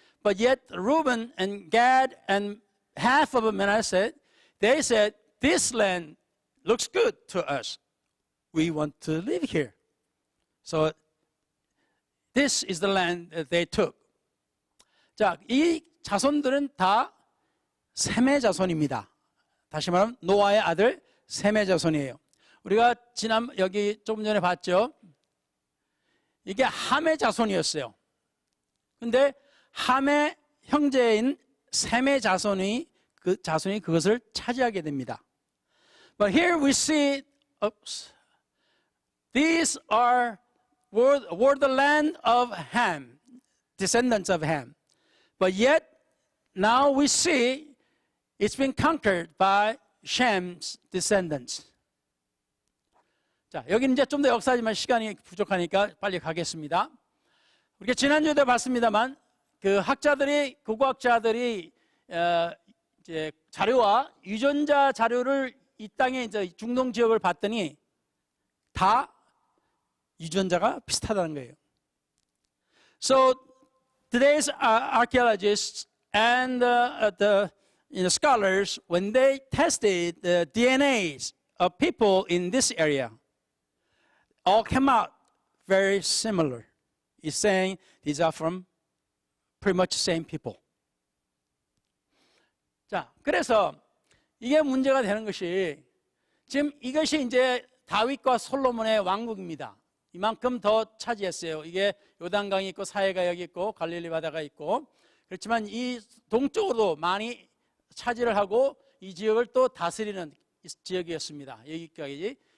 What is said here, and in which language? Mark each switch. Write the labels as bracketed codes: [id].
[en] But yet Reuben and Gad and half of Manasseh, they said, this land looks good to us. We want to live here. So this is the land that they took. [ko] 자, 이 자손들은 다 셈의 자손입니다. 다시 말하면 노아의 아들 셈의 자손이에요. 우리가 여기 조금 전에 봤죠. 이게 함의 자손이었어요. 근데 함의 형제인 셈의 자손이 그것을 차지하게 됩니다. [en] But here we see, these were the land of Ham, descendants of Ham. But yet now we see it's been conquered by Shem's descendants. [ko] 자, 여기는 이제 좀 더 역사지만 시간이 부족하니까 빨리 가겠습니다. 우리가 지난주에도 봤습니다만 그 고고학자들이 이제 자료와 유전자 자료를 이 땅에 이제 중동 지역을 봤더니 다 유전자가 비슷하다는 거예요. [en] So today's archaeologists and the scholars, when they tested the DNAs of people in this area, all came out very similar. It's saying these are from pretty much the same people. [ko] 자, 그래서 이게 문제가 되는 것이 지금 이것이 이제 다윗과 솔로몬의 왕국입니다. 이만큼 더 차지했어요. 이게 요단강이 있고 사해가 여기 있고 갈릴리 바다가 있고 그렇지만 이 동쪽으로도 많이 차지를 하고 이 지역을 또 다스리는 지역이었습니다. 여기까지.